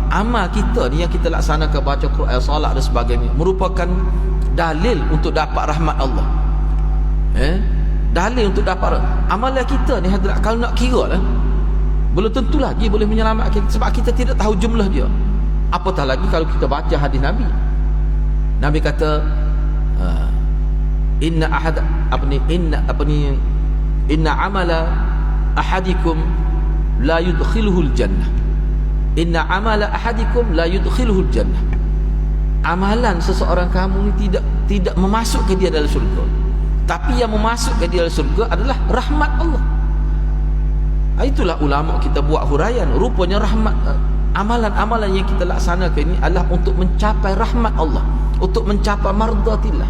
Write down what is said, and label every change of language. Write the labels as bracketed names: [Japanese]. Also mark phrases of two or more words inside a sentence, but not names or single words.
[Malay] Amal kita ni yang kita laksanakan, baca Quran, solat dan sebagainya, merupakan dalil untuk dapat rahmat Allah. Dalil untuk dapat amalan kita ni hadirat, kalau nak kira lah, belum tentu lagi boleh menyelamatkan kita, sebab kita tidak tahu jumlah dia. Apatah lagi kalau kita baca hadis Nabi. Nabi kata [Arabic] إن عمل أحدكم لا يدخله الجنة. إن عمل أحدكم لا يدخله الجنة. [Malay] Amalan seseorang kamu ni tidak memasukkan dia dalam syurga, tapi yang memasukkan dia dalam syurga adalah rahmat Allah. Itulah ulama kita buat huraian, rupanya rahmat, amalan-amalan yang kita laksanakan ini adalah untuk mencapai rahmat Allah, untuk mencapai mardatillah.